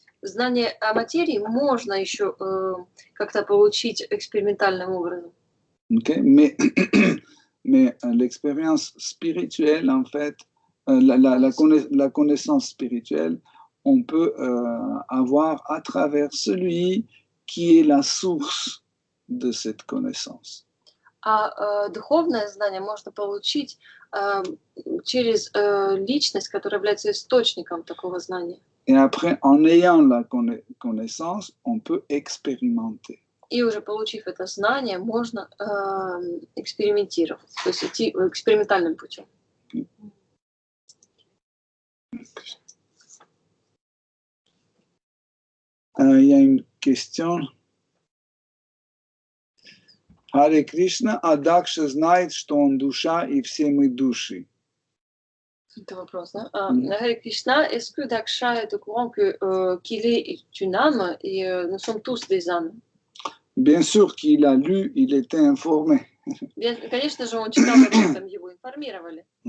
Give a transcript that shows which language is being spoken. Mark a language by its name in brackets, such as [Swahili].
[Russian] Знание о материи можно еще как-то получить экспериментальным образом. [English] Okay? [French] Mais l'expérience spirituelle, en fait, la connaissance spirituelle, on peut avoir à travers celui qui est la source de cette connaissance. [Russian] А духовное знание можно получить через личность, которая является источником такого знания. [French] Et après, en ayant la connaissance, on peut expérimenter. [Russian] И уже получив это знание, можно экспериментировать, то есть идти экспериментальным путем. [French] Il y a une question. [Russian] Харе Кришна, а Дакша знает, что он душа и все мы души. Это вопрос, да? [French] Харе Кришна, est-ce que Daksha est au courant qu'il est une âme et nous sommes tous des âmes? Bien sûr qu'il a lu, il était informé. Bien, [Russian] конечно же, он читал об этом, его информировали.